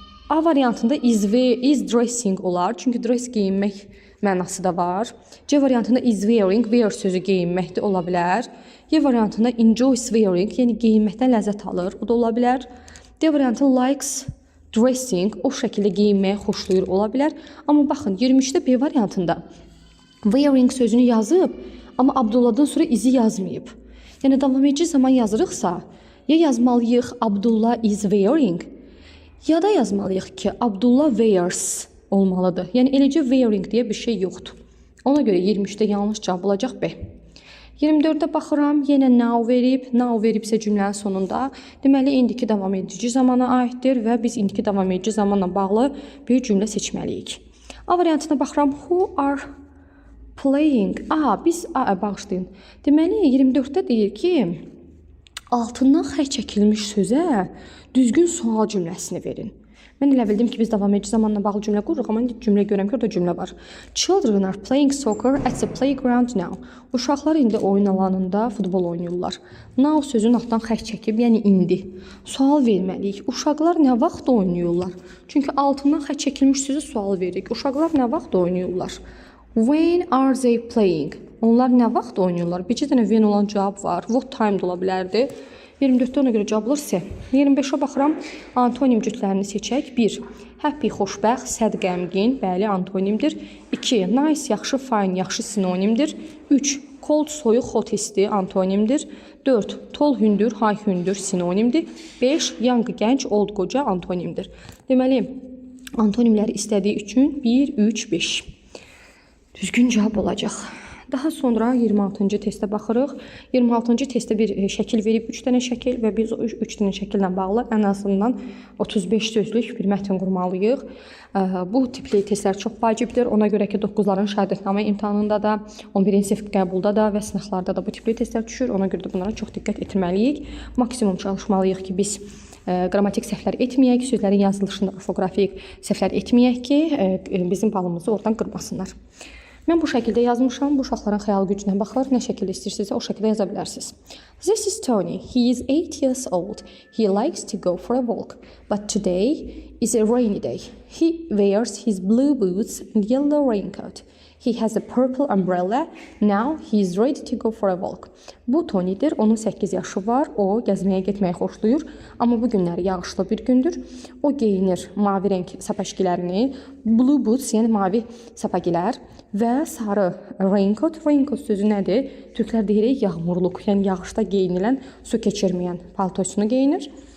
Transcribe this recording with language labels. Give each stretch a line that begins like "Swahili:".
Azerbaijani: A variantında
English: is dressing
Azerbaijani: olar. Çünki dress geyinmək mənası da var. C variantında
English: is wearing,
Azerbaijani: wear sözü geyinməkdə ola bilər. Y variantında
English: enjoys wearing,
Azerbaijani: yəni geyinməkdən ləzzət alır, o da ola bilər. D variantı
English: likes dressing,
Azerbaijani: o şəkildə geyinməyə xoşlayır, ola bilər. Amma baxın, 23-də B variantında wearing sözünü yazıb, amma Abdullahdan sonra izi yazmayıb. Yəni davam edici zaman yazırıqsa, ya yazmalıyıq
English: Abdullah is wearing,
Azerbaijani: ya da yazmalıyıq ki,
English: Abdullah wears
Azerbaijani: olmalıdır. Yəni eləcə wearing deyə bir şey yoxdur. Ona görə 23-də yanlış cavab olacaq B. 24-də baxıram, yenə now verib. Now veribsə cümlənin sonunda, deməli indiki davam edici zamana aiddir və biz indiki davam edici zamanla bağlı bir cümlə seçməliyik. A variantına baxıram,
English: who are playing.
Azerbaijani: Biz bağışlayın. Deməli 24-də deyir ki, altından xətt çəkilmiş sözə düzgün sual cümləsini verin. Mən elə bildim ki, biz davam edici zamanla bağlı cümlə qururuq, amma indi cümlə görürəm ki, orada cümlə var.
English: Children are playing soccer at the playground now.
Azerbaijani: Uşaqlar indi oyun alanında futbol oynayırlar. Now sözün altından xətt çəkib, yəni indi. Sual verməliyik. Uşaqlar nə vaxt oynayırlar? Çünki altından xətt çəkilmiş sözə sual veririk. Uşaqlar nə vaxt oynayırlar?
English: When are they playing?
Azerbaijani: Onlar nə vaxt oynayırlar? Bir dənə when olan cavab var. What time da ola bilərdi. 24-də ona görə cavab olur C. 25-ə baxıram, antonim cütlərini seçək. 1. Happy, xoşbəxt, sad, qəmgin, bəli, antonimdir. 2. Nice, yaxşı, fine, yaxşı sinonimdir. 3. Cold, soyuq, hot isti, antonimdir. 4. Tall, hündür, high, hündür, sinonimdir. 5. Young, gənc, old, qoca, antonimdir. Deməli, antonimləri istədiyi üçün 1, 3, 5. Düzgün cavab olacaq. Daha sonra 26-cı testə baxırıq. 26-cı testdə bir şəkil verib, 3 dənə şəkil və biz o 3 dənə şəkillə bağlı ən azından 35 sözlük bir mətn qurmalıyıq. Bu tipli testlər çox vacibdir. Ona görə ki, 9-ların şagirdnamə imtahanında da, 11-ci sinif qəbulda da və sınaqlarda da bu tipli testlər düşür. Ona görə də bunlara çox diqqət etməliyik. Maksimum çalışmalıyıq ki, biz qrammatik səhvlər etməyək, sözlərin yazılışında orfoqrafik səhvlər etməyək ki, bizim balımızı oradan qırmasınlar. Mən bu şəkildə yazmışam. Bu uşaqların xəyal gücünə baxır. Nə şəkildə istəyirsinizsə o şəkildə yaza bilərsiniz.
English: This is Tony. He is 8 years old. He likes to go for a walk. But today is a rainy day. He wears his blue boots and yellow raincoat. He has a purple umbrella. Now he is ready to go for a walk.
Azerbaijani: Bu Tony'dir. Onun 8 yaşı var. O gəzməyə getməyi xoşlayır. Amma bu günləri yağışlı bir gündür. O geyinir mavi renk sapaşkilərini,
English: blue boots,
Azerbaijani: yəni mavi sapagilər və sarı raincoat. Raincoat sözü nədir? Türklər deyirik yağmurluq, yəni yağışda geyinilən, su keçirməyən paltosunu geyinir.